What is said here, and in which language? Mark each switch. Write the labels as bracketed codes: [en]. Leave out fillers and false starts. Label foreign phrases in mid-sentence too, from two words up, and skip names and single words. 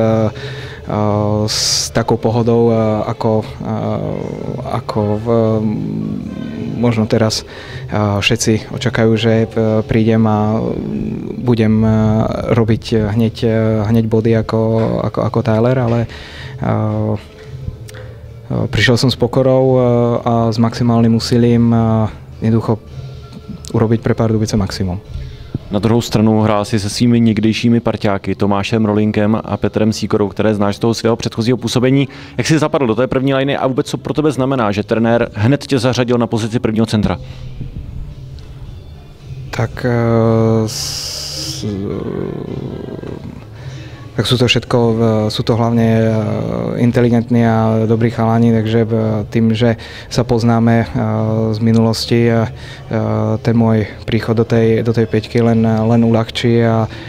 [sk] s takou pohodou, ako možno teraz všetci očakajú, že prídem a budem robiť hneď body ako Tyler, ale prišiel som s pokorou a s maximálnym úsilím jednoducho urobiť pre Pardubice maximum. [cs] Na druhou stranu hrál si se svými někdejšími parťáky Tomášem Rolinkem a Petrem Sýkorou, které znáš z toho svého předchozího působení. Jak jsi zapadl do té první liny a vůbec co pro tebe znamená, že trenér hned tě zařadil na pozici prvního centra? [sk] Tak sú to všetko, sú to hlavne inteligentní a dobrí chalani, takže tým, že sa poznáme z minulosti, ten môj príchod do tej peťky len uľahčí a